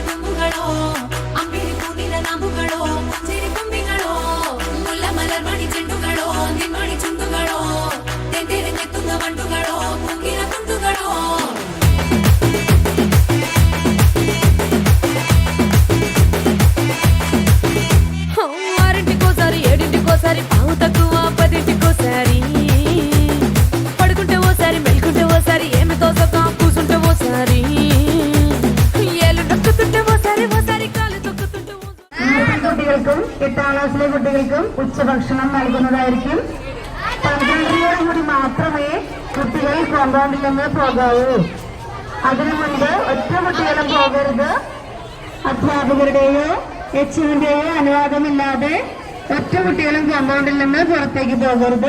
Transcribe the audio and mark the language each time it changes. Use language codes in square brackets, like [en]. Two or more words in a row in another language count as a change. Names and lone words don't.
[ml] തുമ്പുകളോ അമ്പിളി പൂനില നാമ്പുകളോ പുഞ്ചിരി കുമ്പികളോ മുല്ലമലർ മണി ചെണ്ടുകളോ നിന്മണി ചുണ്ടുകളോ തെന്തിരഞ്ഞെത്തുന്ന വണ്ടുകളോ പൂങ്കില തുണ്ടുകളോ [te] ఆరింటికోసారి ఏడింటికోసారి పావు తక్కువ పదింటికోసారి పడుకుంటే ఓసారి మెలుకుంటే ఓసారి ఏమి తోసక కూసుంటే ఓసారి ఏళ్ళు నొక్కుతుంటే ఓసారి ఓసారి కాలు తొక్కుతుంటే [ml] കുട്ടികൾക്കും 8ാം ക്ലാസ്സിലെ കുട്ടികൾക്കും ഉച്ചഭക്ഷണം നൽകുന്നതായിരിക്കും. 12 മാത്രമേ കുട്ടികൾ കോമ്പൗണ്ടിൽ നിന്ന് പോകാവൂ. അതിനു മുൻപ് ഒറ്റ കുട്ടികളും പോകരുത്. അധ്യാപകരുടെയോ എച്ച്എമ്മിന്റെയോ അനുവാദമില്ലാതെ ഒറ്റ കുട്ടികളും കോമ്പൗണ്ടിൽ നിന്ന് പുറത്തേക്ക് പോകരുത്.